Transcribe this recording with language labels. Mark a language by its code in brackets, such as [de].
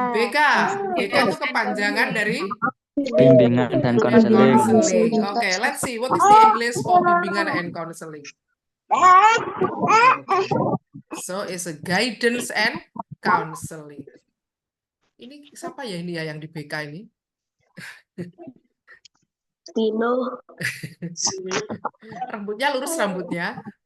[id] BK itu kepanjangan dari Bimbingan dan konseling. [en] counseling. Oke, let's see. What is the English for bimbingan and counseling? So, it's a guidance and counseling. [id] Ini siapa ya ini ya yang di BK ini? Tino. Rambutnya lurus rambutnya.